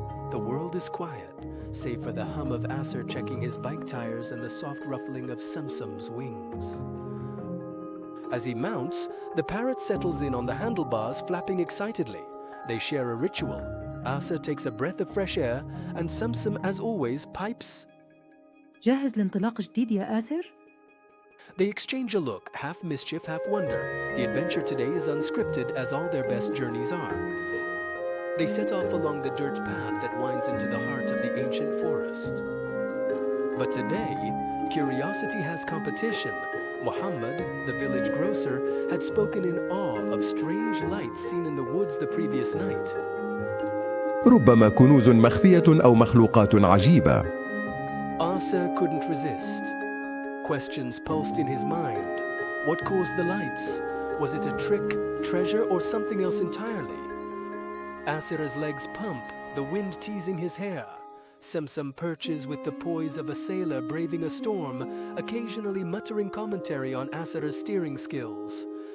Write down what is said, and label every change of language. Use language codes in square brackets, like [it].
[en] The world is quiet, save for the hum of Aser checking his bike tires and the soft ruffling of Simsim's wings. As he mounts, the parrot settles in on the handlebars, flapping excitedly. They share a ritual. Aser takes a breath of fresh air, and Simsim, as always, pipes. [ar] جاهز لانطلاق جديد يا آسر؟ [en] They exchange a look, half mischief, half wonder. The adventure today is unscripted, as all their best journeys are. They set off along the dirt path that winds into the heart of the ancient forest. But today, curiosity has competition. Muhammad, the village grocer, had spoken in awe of strange lights seen in the woods the previous night. [ar] ربما كنوز مخفية أو مخلوقات عجيبة. [en] Asa couldn't resist. Questions pulsed in his mind. What caused the lights? Was it a trick, treasure, or something else entirely? Asir's legs pump, the wind teasing his hair. Simsim perches with the poise of a sailor braving a storm, occasionally muttering commentary on Asir's steering skills.